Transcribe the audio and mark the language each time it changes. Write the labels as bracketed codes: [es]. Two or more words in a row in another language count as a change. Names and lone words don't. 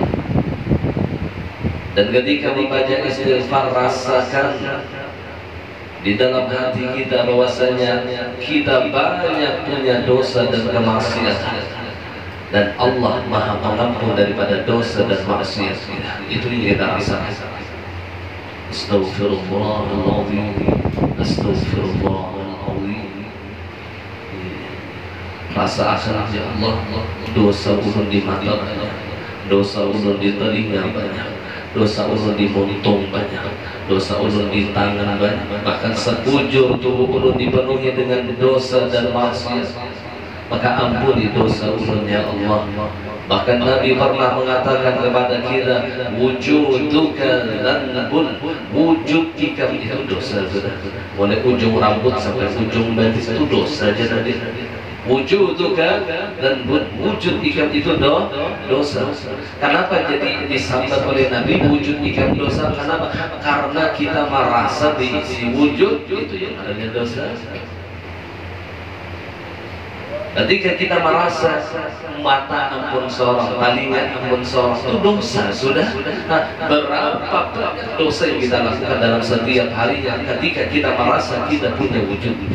[id] Dan ketika membaca istighfar, rasakan di dalam hati kita bahwasanya kita banyak punya dosa dan kemaksiatan, dan Allah Maha Pengampun daripada dosa dan maksiat kita. Itu yang kita rasakan. [ar] أستغفر الله العظيم، أستغفر الله العظيم. [bjn] Rasa akan ya Allah, dosa ulun di mata banyak, dosa ulun di telinga banyak, dosa ulun di muntung banyak, dosa ulun di tangan banyak, bahkan sekujur tubuh ulun dipenuhi dengan dosa dan maksiat. Maka ampuni dosa ulun ya Allah. [id] Bahkan Nabi pernah mengatakan kepada kita, [ar] وجودك ذنب, [bjn] wujud ikam itu dosa sudah. Mulai ujung rambut sampai ujung batis itu dosa aja tadi. [ar] وجودك ذنب, [bjn] wujud ikam itu dosa. Kenapa jadi disambat oleh Nabi wujud ikam dosa? [id] Kenapa? Karena kita merasa diisi wujud itu yang adanya dosa. [bjn] Ketika kita merasa mata ampun sorong, telinga ampun sorong, itu dosa sudah. [id] Nah, berapa banyak dosa yang kita lakukan dalam setiap harinya ketika kita merasa kita punya wujud.